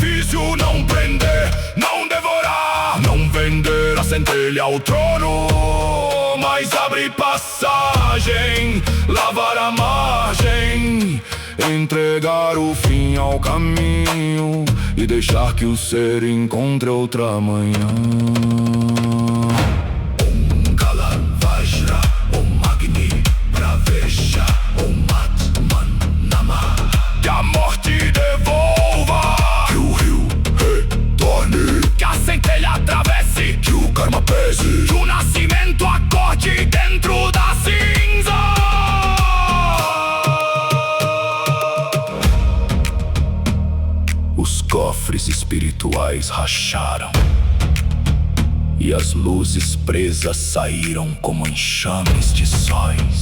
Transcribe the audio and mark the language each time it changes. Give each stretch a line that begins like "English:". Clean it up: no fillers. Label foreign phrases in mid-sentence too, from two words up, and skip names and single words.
Portuguese: silêncio, não prender, não devorar, não vender a centelha ao trono, mas abrir passagem, lavar a margem, entregar o fim ao caminho e deixar que o ser encontre outra manhã.
Sanskrit: ॐ काल वज्र ॐ अग्नि प्रवेश ॐ आत्मने नमः.
Portuguese: Que a morte devolva, que o rio retorne, que a centelha atravesse, que o karma pese, que o nascimento acorde dentro da cinza. Os cofres espirituais racharam e as luzes presas saíram como enxames de sóis.